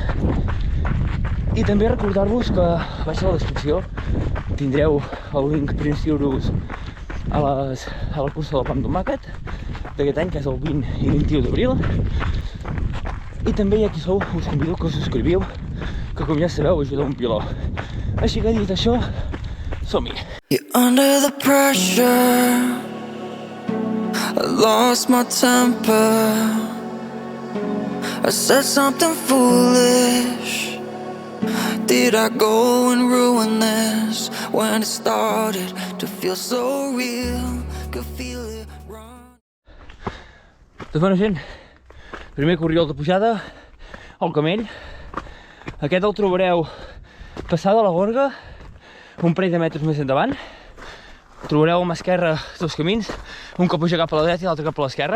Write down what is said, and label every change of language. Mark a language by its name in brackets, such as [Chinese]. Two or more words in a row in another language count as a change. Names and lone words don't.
[Catalan] I també recordar-vos que a baix a la descripció tindreu el link per inscriure-us a la cursa del pa amb tomàquet d'aquest any, que és el 20 i 21 d'abril. I també ja qui sou, us convido que us subscriviu, que com ja sabeu ajuda un piló. Així que dit això, som-hi! [English] You're under the pressure, I lost my temper, I said something foolish. Did I go and ruin this when it started to feel so real? Could feel it run. [Catalan] Doncs bona gent, primer corriol de pujada al Camell. Aquest el trobareu passada la Gorga, un parell de metres més endavant. Trobareu a mà esquerra dos camins, un que puja cap a la dreta i l'altre cap a l'esquerra.